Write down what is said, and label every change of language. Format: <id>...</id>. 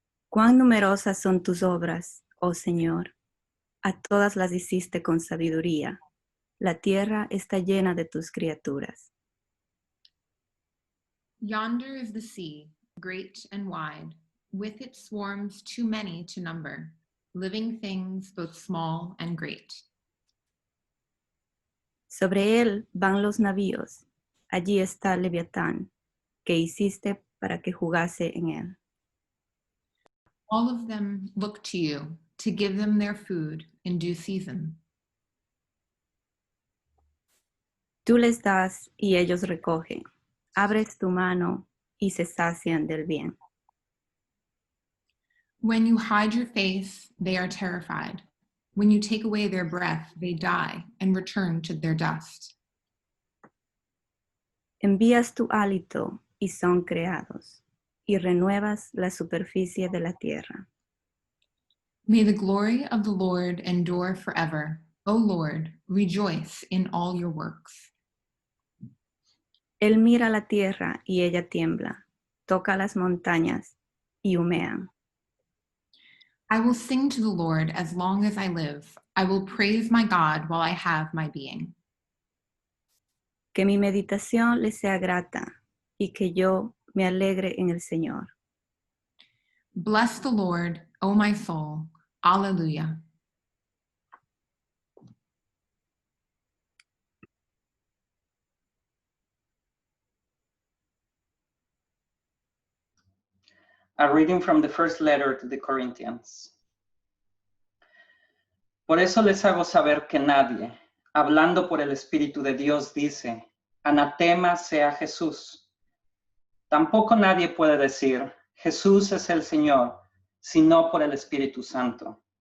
<es>Cuán numerosas son tus obras, oh Señor. A todas las hiciste con sabiduría. La tierra está llena de tus criaturas.</es> <en>Yonder is the sea, great and wide, with its swarms too many to number, living things both small and great.</en> <es>Sobre él van los navíos. Allí está Leviatán, que hiciste para que jugase en él.</es> <en>All of them look to you to give them their food in due season.</en> <es>Tú les das y ellos recogen. Abres tu mano y se sacian del bien.</es> <en>When you hide your face, they are terrified. When you take away their breath, they die and return to their dust.</en> <es>Envías tu hálito y son creados, y renuevas la superficie de la tierra.</es> <en>May the glory of the Lord endure forever. O Lord, rejoice in all your works.</en> <es>Él mira la tierra y ella tiembla, toca las montañas y humean.</es> <en>I will sing to the Lord as long as I live. I will praise my God while I have my being.</en> <es>Que mi meditación le sea grata y que yo me alegre en el Señor.</es> <en>Bless the Lord, O my soul. Alleluia. A reading from the first letter to the Corinthians.</en> <es>Por eso les hago saber que nadie, hablando por el Espíritu de Dios, dice, anatema sea Jesús. Tampoco nadie puede decir, Jesús es el Señor, sino por el Espíritu Santo.</es>